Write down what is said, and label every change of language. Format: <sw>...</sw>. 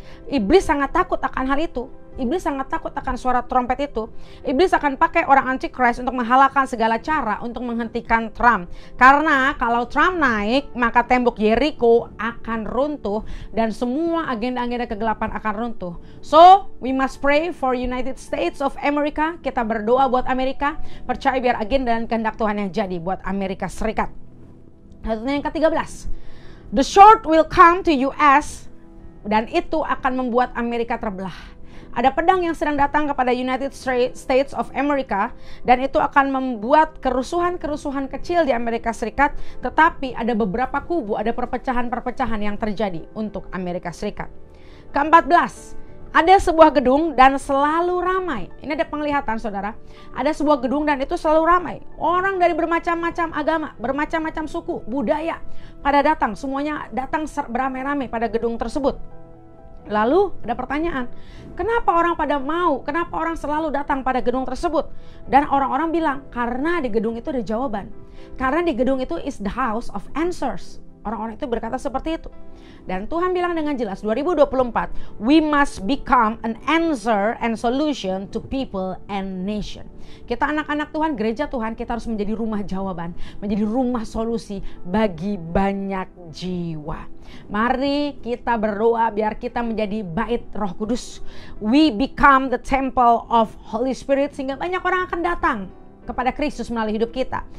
<id>Iblis sangat takut akan hal itu. Iblis sangat takut akan suara trompet itu. Iblis akan pakai orang Antichrist untuk menghalalkan segala cara untuk menghentikan Trump. Karena kalau Trump naik, maka tembok Jericho akan runtuh dan semua agenda-agenda kegelapan akan runtuh.</id> <en>So, we must pray for United States of America.</en> <id>Kita berdoa buat Amerika. Percaya biar agenda dan kehendak Tuhan yang jadi buat Amerika Serikat. Yang ke-13,</id> <en>the short will come to US</en> <id>dan itu akan membuat Amerika terbelah. Ada pedang yang sedang datang kepada United States of America dan itu akan membuat kerusuhan-kerusuhan kecil di Amerika Serikat, tetapi ada beberapa kubu, ada perpecahan-perpecahan yang terjadi untuk Amerika Serikat. Ke-14, ada sebuah gedung dan selalu ramai. Ini ada penglihatan saudara. Ada sebuah gedung dan itu selalu ramai. Orang dari bermacam-macam agama, bermacam-macam suku, budaya pada datang. Semuanya datang beramai-ramai pada gedung tersebut. Lalu ada pertanyaan, kenapa orang pada mau, kenapa orang selalu datang pada gedung tersebut? Dan orang-orang bilang, karena di gedung itu ada jawaban. Karena di gedung itu</id> <en>is the house of answers.</en> <id>Orang-orang itu berkata seperti itu. Dan Tuhan bilang dengan jelas</id> <en>2024, we must become an answer and solution to people and nation.</en> <id>Kita anak-anak Tuhan, gereja Tuhan, kita harus menjadi rumah jawaban, menjadi rumah solusi bagi banyak jiwa. Mari kita berdoa biar kita menjadi bait Roh Kudus. We become the temple of Holy Spirit sehingga banyak orang akan datang kepada Kristus melalui hidup kita.</id>